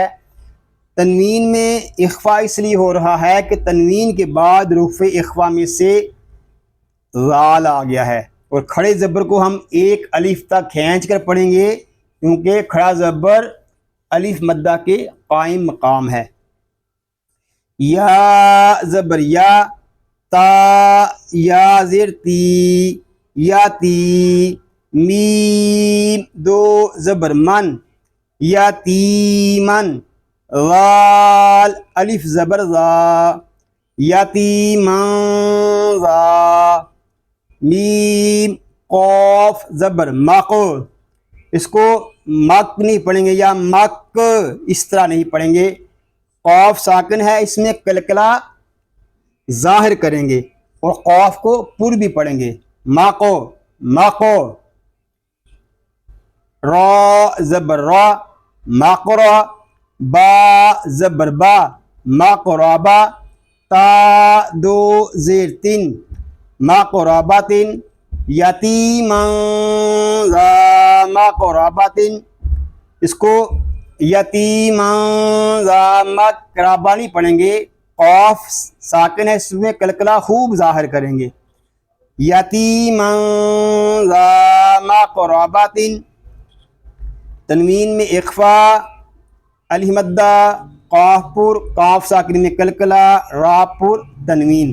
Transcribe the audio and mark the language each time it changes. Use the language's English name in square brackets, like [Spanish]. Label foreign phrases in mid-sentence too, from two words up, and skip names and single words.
[Urdu] تنوین میں اخفا اس لیے ہو رہا ہے کہ تنوین کے بعد حروف اخفا میں سے ذال آ گیا ہے اور کھڑے زبر کو ہم ایک الف تک کھینچ کر پڑھیں گے کیونکہ کھڑا زبر الف مدہ کے قائم مقام ہے. یا زبر یا، تا یا زیر تی، یا تی، میم دو زبر من، یتیمن، ذال الف زبر ذا، یتیمن ذا، میم قاف زبر مق. اس کو مک نہیں پڑھیں گے یا مک اس طرح نہیں پڑھیں گے. قاف ساکن ہے، اس میں کلکلا ظاہر کریں گے اور قاف کو پر بھی پڑھیں گے. ماقو، ماقو، را زبر را، ماقرا، با زبر با، ماقرابا، تا دو زیر تین، ماقراباتن، [Arabic] یتیما ذا مقرباتن. [Urdu] اس کو [Arabic] یتیما ذا مقربا [Urdu] نہیں پڑھیں گے قاف ساکن ہے، اس میں کلکلا خوب ظاہر کریں گے. [Arabic] یتیما ذا مقربۃ، [Urdu] تنوین میں اخفا، الف مدہ، قاف پر، قاف ساکن میں کلکلا، را پر تنوین.